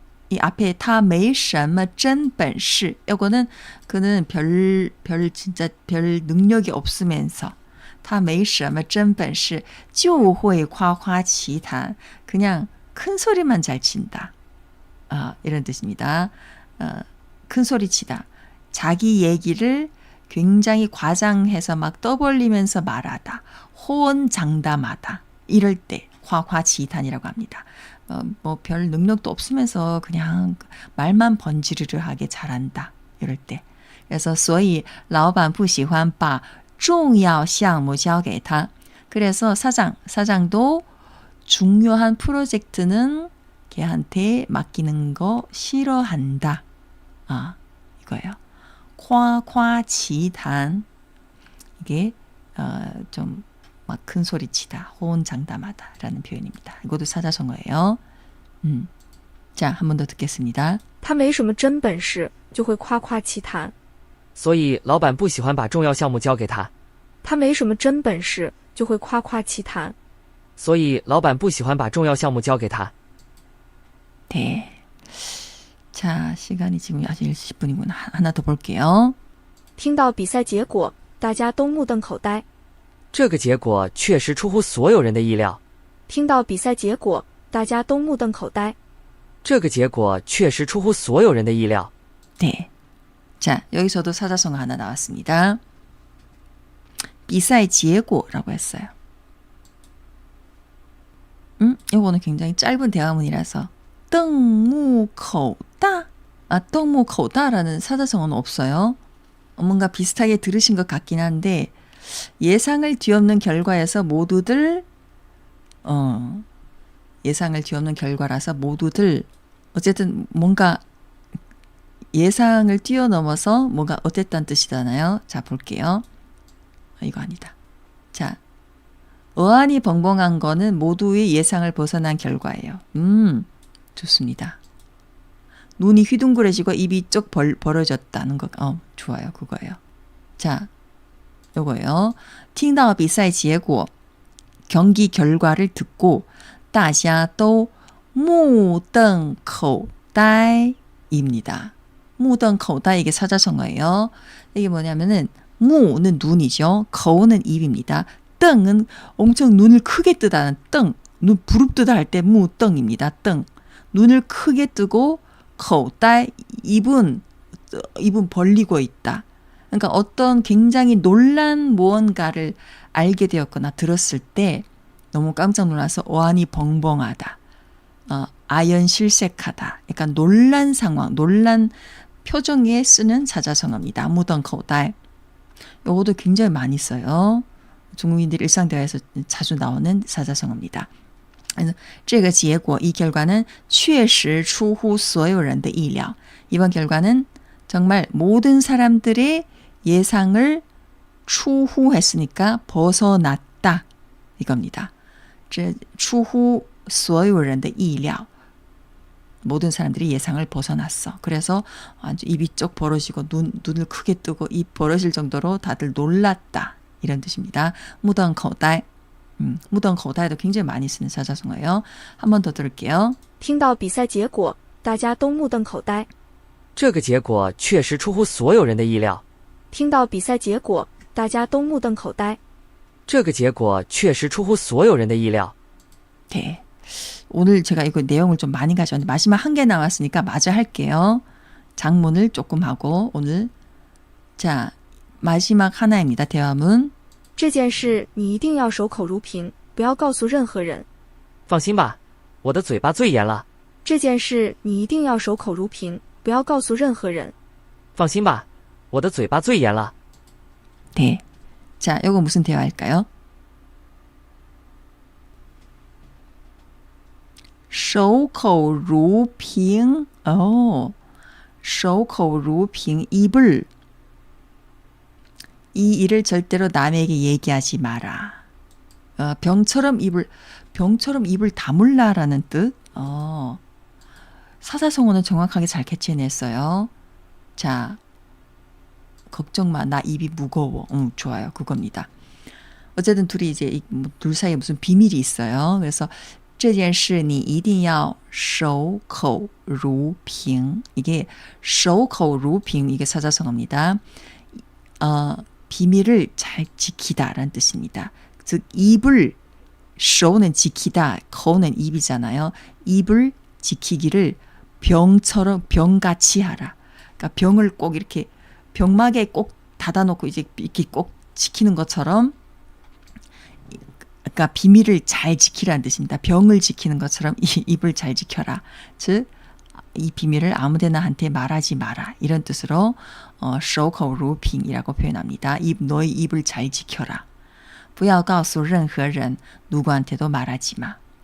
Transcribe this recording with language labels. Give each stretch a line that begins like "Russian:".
Korean: 이 앞에
Chinese: 他没什么真本事
Korean: 이거는 그는 진짜 별 능력이 없으면서
Chinese: 他没什么真本事就会夸夸其谈
Korean: 그냥 큰 소리만 잘 친다. 이런 뜻입니다. 큰 소리 치다. 자기 얘기를 굉장히 과장해서 막 떠벌리면서 말하다. 호언장담하다. 이럴 때夸夸其谈이라고 합니다. 뭐 별 능력도 없으면서 그냥 말만 번지르르하게 잘한다. 이럴 때.
Chinese: 그래서 所以老板不喜欢把重要项目交给他.
Korean: 그래서 사장도 중요한 프로젝트는 걔한테 맡기는 거 싫어한다. 이거예요. 夸夸其谈 이게 좀 막 큰 소리 치다, 호언장담하다 라는 표현입니다. 이것도 사자성어예요. 자, 한 번 더 듣겠습니다.
Chinese: 他没什么真本事，就会夸夸其谈。所以老板不喜欢把重要项目交给他。他没什么真本事，就会夸夸其谈。所以老板不喜欢把重要项目交给他。
Korean: 네. 자, 시간이 지금 아직 10분이구나. 하나 더 볼게요.
Chinese: 听到比赛结果，大家都目瞪口呆。这个结果确实出乎所有人的意料。听到比赛结果，大家都目瞪口呆。这个结果确实出乎所有人的意料。
Korean: 네. 자, 여기서도 사자성어 하나 나왔습니다. 비사의 제고라고 했어요. 이거는 굉장히 짧은 대화문이라서 瞪目口大. 瞪目口大라는 사자성어는 없어요. 뭔가 비슷하게 들으신 것 같긴 한데 예상을 뒤엎는 결과에서 모두들 예상을 뒤엎는 결과라서 모두들 어쨌든 뭔가 예상을 뛰어넘어서 뭔가 어땠다는 뜻이잖아요. 자, 볼게요. 이거 아니다. 자, 어안이 벙벙한 거는 모두의 예상을 벗어난 결과예요. 좋습니다. 눈이 휘둥그레지고 입이 쪽 벌어졌다는 거. 좋아요. 그거예요. 자, 요거예요.
Chinese: 听到比赛结果
Korean: 경기 결과를 듣고
Chinese: 大家都目瞪口呆
Korean: 입니다. 目瞪口呆 이게 사자성어예요. 이게 뭐냐면은 무는 눈이죠. 거우는 입입니다. 瞪은 엄청 눈을 크게 뜨다는 瞪. 눈 부릅뜨다 할 때 무瞪입니다. 瞪. 눈을 크게 뜨고 口呆 입은 벌리고 있다. 그러니까 어떤 굉장히 놀란 무언가를 알게 되었거나 들었을 때 너무 깜짝 놀라서 어안이 벙벙하다. 아연실색하다. 약간 놀란 상황, 놀란 표정에 쓰는 사자성어입니다. 무덩커우다. 요것도 굉장히 많이 써요. 중국인들 일상 대화에서 자주 나오는 사자성어입니다. 그래서
Chinese: 这个结果,
Korean: 이 결과는
Chinese: 确实出乎所有人的意料.
Korean: 이번 결과는 정말 모든 사람들의 예상을 추후했으니까 벗어났다. 이겁니다.
Chinese: 这出乎所有人的意料
Korean: 모든 사람들이 예상을 벗어났어. 그래서 아주 입이 쩍 벌어지고 눈을 크게 뜨고 입 벌어질 정도로 다들 놀랐다. 이런 뜻입니다. 무던口呆. 무던 口呆도 굉장히 많이 쓰는 사자성어예요. 한 번 더 들을게요.
Chinese: 听到比赛结果，大家都目瞪口呆。这个结果确实出乎所有人的意料。听到比赛结果，大家都目瞪口呆。这个结果确实出乎所有人的意料。
Korean: 네. 오늘 제가 이거 내용을 좀 많이 가져왔는데 마지막 한 개 남았으니까 마저 할게요. 장문을 조금 하고 오늘 자 마지막 하나입니다. 대화문.
Chinese: 这件事你一定要守口如瓶，不要告诉任何人。放心吧，我的嘴巴最严了。这件事你一定要守口如瓶，不要告诉任何人。放心吧，我的嘴巴最严了。
Korean: 네. 자, 이거 무슨 대화일까요?
Chinese: 守口如瓶.守口如瓶.
Korean: 입을 이 일을 절대로 남에게 얘기하지 마라. 병처럼 입을 다물라라는 뜻. 사자성어는 정확하게 잘 캐치해냈어요. 자, 걱정 마. 나 입이 무거워. 좋아요. 그겁니다. 어쨌든 둘이 이제 둘 사이에 무슨 비밀이 있어요.
Chinese: 그래서 这件事你一定要守口如瓶.
Korean: 이게 守口如瓶 이게 사자성어입니다. 비밀을 잘 지키다라는 뜻입니다. 즉 입을 守는 지키다, 口는 입이잖아요. 입을 지키기를 병처럼 병같이 하라. 그러니까 병을 꼭 이렇게 병막에 꼭 닫아놓고 이제 이렇게 꼭 지키는 것처럼, 그러니까 비밀을 잘 지키라는 뜻입니다. 병을 지키는 것처럼 입을 잘 지켜라. 즉 이 비밀을 아무데나 한테 말하지 마라. 이런 뜻으로 守口如瓶이라고 표현합니다. 너의 입을 잘 지켜라.
Chinese: 不要告诉任何人
Korean: 누구한테도 말하지 마.